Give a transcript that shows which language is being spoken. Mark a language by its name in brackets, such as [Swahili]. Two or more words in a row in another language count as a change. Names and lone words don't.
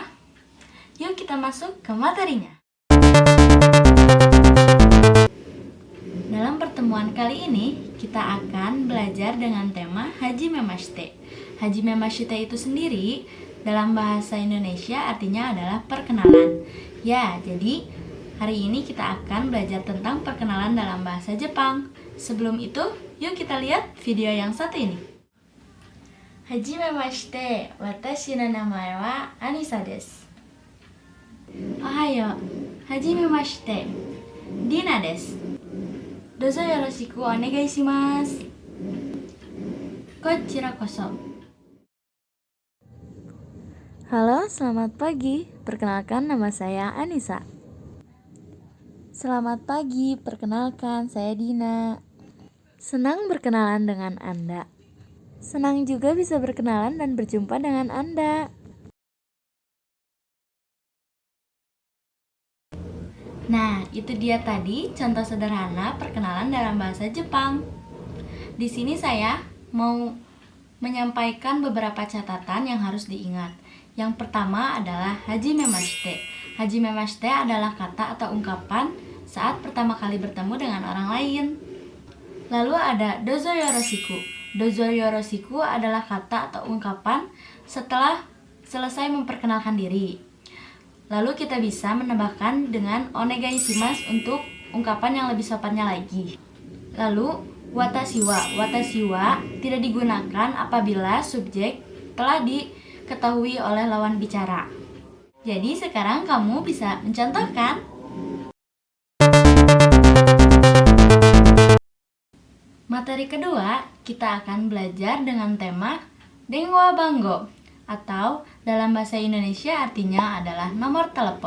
[Indonesian] Yuk kita masuk ke materinya. Dalam pertemuan kali ini, kita akan belajar dengan tema [Japanese] はじめまして. はじめまして [Indonesian] itu sendiri dalam bahasa Indonesia artinya adalah perkenalan. Ya, jadi hari ini kita akan belajar tentang perkenalan dalam bahasa Jepang. Sebelum itu, yuk kita lihat video yang satu ini. [Japanese] はじめまして、私の名前はアニッサです. おはよう、はじめまして、ディナです. どうぞよろしくお願いします. こちらこそ. [Indonesian] Halo, selamat pagi. Perkenalkan, nama saya Anissa. Selamat pagi, perkenalkan saya Dina. Senang berkenalan dengan Anda. Senang juga bisa berkenalan dan berjumpa dengan Anda. Nah, itu dia tadi contoh sederhana perkenalan dalam bahasa Jepang. Di sini saya mau menyampaikan beberapa catatan yang harus diingat. Yang pertama adalah [Japanese] はじめまして. はじめまして [Indonesian] adalah kata atau ungkapan saat pertama kali bertemu dengan orang lain. Lalu ada [Japanese] どうぞよろしく. どうぞよろしく [Indonesian] adalah kata atau ungkapan setelah selesai memperkenalkan diri. Lalu kita bisa menambahkan dengan [Japanese] お願いします [Indonesian] untuk ungkapan yang lebih sopannya lagi. Lalu [Japanese] 私は [Indonesian] tidak digunakan apabila subjek telah diketahui oleh lawan bicara. Jadi sekarang kamu bisa mencontohkan. Materi kedua, kita akan belajar dengan tema [Japanese] 電話番号, [Indonesian] atau dalam bahasa Indonesia artinya adalah nomor telepon.